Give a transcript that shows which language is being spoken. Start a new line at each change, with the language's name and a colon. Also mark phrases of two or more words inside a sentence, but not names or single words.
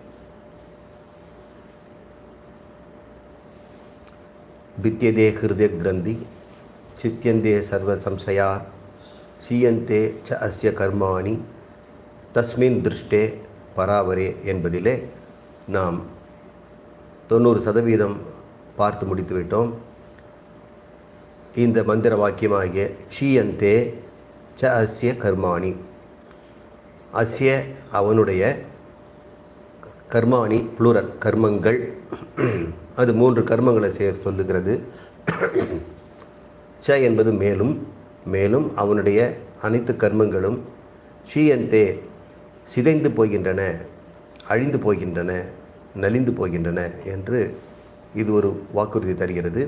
Sanskrit: भिद्यते हृदय ग्रन्थिः छिद्यन्ते सर्व संशयाः क्षीयन्ते च अस्य कर्माणि तस्मिन् दृष्टे परावरे
Tamil: என்பதிலே நாம் 90% பார்த்து முடித்துவிட்டோம். இந்த மந்திர வாக்கியமாகிய
Sanskrit: क्षीयन्ते च अस्य कर्माणि,
Tamil: அஸ்ய அவனுடைய, கர்மாணி புளூரல் கர்மங்கள், அது 3 கர்மங்களை சொல்லுகிறது. ச என்பது மேலும், மேலும் அவனுடைய அனைத்து கர்மங்களும் ஷீயந்தே சிதைந்து போகின்றன, அழிந்து போகின்றன, நலிந்து போகின்றன என்று இது ஒரு வாக்குறுதி தருகிறது.